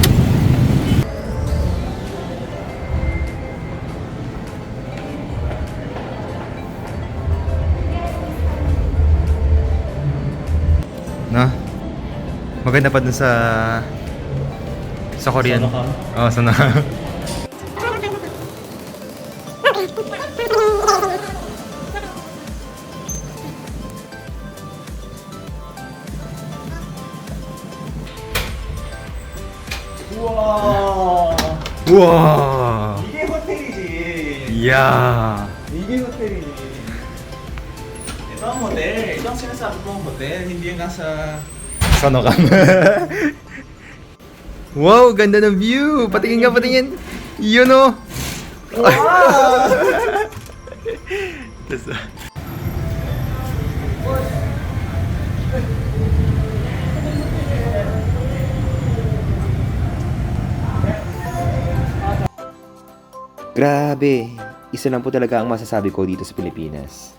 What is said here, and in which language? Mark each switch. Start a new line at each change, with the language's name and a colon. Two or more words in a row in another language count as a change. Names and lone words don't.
Filipino: Na? Maganda pa dun sa Korean. Oo, sana.
Korean: 우와. 우와. 이게 호텔이지. 이야. 이게 호텔이지.
Filipino: Ito ang hotel. Ito ang sinasabi mong hotel. Hindi yung nasa... Sana ka. Wow, ganda ng view. Patingin nga, patingin. Yun o. Wow! Grabe, isa lang po talaga ang masasabi ko dito sa Pilipinas.